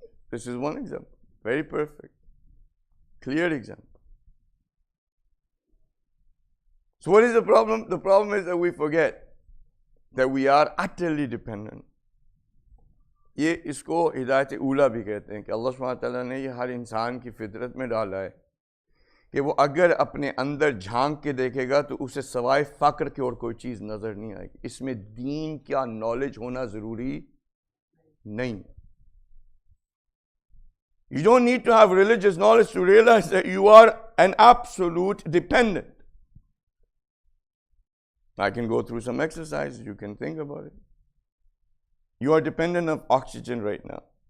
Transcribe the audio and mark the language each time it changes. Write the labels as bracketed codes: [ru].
[en] This is one example. Very perfect. Clear example. So what is the problem? The problem is that we forget that we are utterly dependent. [hi] ये इसको हिदायत ऊला भी कहते हैं कि अल्लाह सुब्हानहू व तआला ने ये हर इंसान की फितरत में डाला है कि वो अगर अपने अंदर झांक के देखेगा तो उसे सवाए फ़क्र की और कोई चीज़ नज़र नहीं आएगी. इसमें दीन क्या नॉलेज होना ज़रूरी नहीं. [en] You don't need to have religious knowledge to realize that you are an absolute dependent. I can go through some exercises, you can think about it. You are dependent on oxygen right now.